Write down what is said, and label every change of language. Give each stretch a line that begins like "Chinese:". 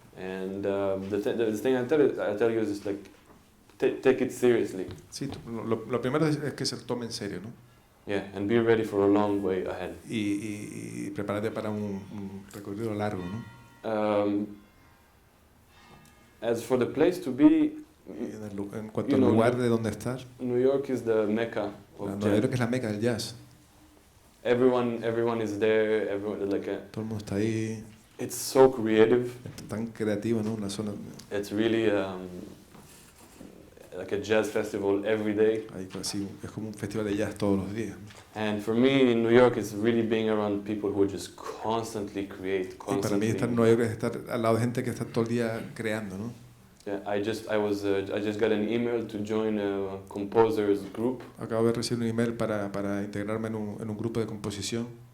English: And the thing I tell you is just like take it seriously.
Spanish: Sí, lo primero es que se tome en serio, ¿no?
English: Yeah, and be ready for a long way ahead.
Spanish: Y prepárate para un recorrido largo, ¿no?
English: As for the place to be,
Spanish: en cuanto al lugar de donde estar,
English: New York is the mecca of jazz.
Spanish: Nueva York es la meca del jazz.
English: Everyone is there. Everyone
Spanish: todo el mundo está ahí.
English: It's so creative.
Spanish: Es tan creativo, ¿no? Una zona.
English: It's really like a jazz festival every day.
Spanish: Ahí casi es como un festival de jazz todos los días.
English: And for me, in New York is really being around people who just constantly create.
Spanish: Y para mí estar en Nueva York es estar al lado de gente que está todo el día creando, ¿no?
English: Yeah, I just got an email to join a composers group.
Spanish: Acabo de recibir un email para integrarme en un grupo de composición.